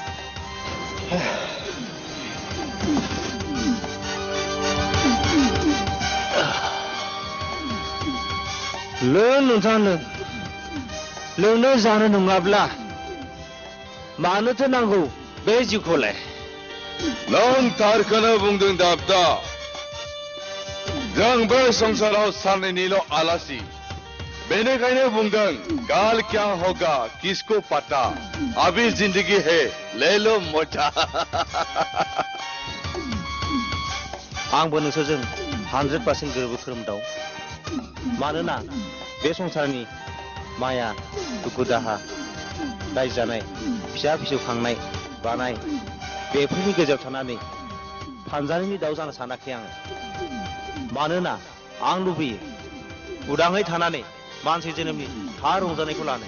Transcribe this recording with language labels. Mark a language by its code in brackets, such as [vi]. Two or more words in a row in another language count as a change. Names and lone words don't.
[brx] नोंथांनो लोंनो जानो नङाब्ला मानोथो नांगौ बे जिउखौलाय नों थारखौनो बुंदों दाबदा जों बे संसाराव सानैनिल' आलासि बेनिखायनो बुंदों [hi] काल क्या होगा किसको पता अभी जिंदगी है ले लो मजा [brx] आंबो नोंसोरजों 100% गोरोबो खोरोमदाव मानोना बे संसारनि माया दुखु दाहा रायजो जानाय फिसा फिसौ खांनाय बानाय बेफोरनि गेजेराव थानानै फानजारिनि दाउ जानो सानाखै आं मानोना आं लुबैयो उदाङै थानानै मानसि जोनोमनि थार रंजानायखौ लानो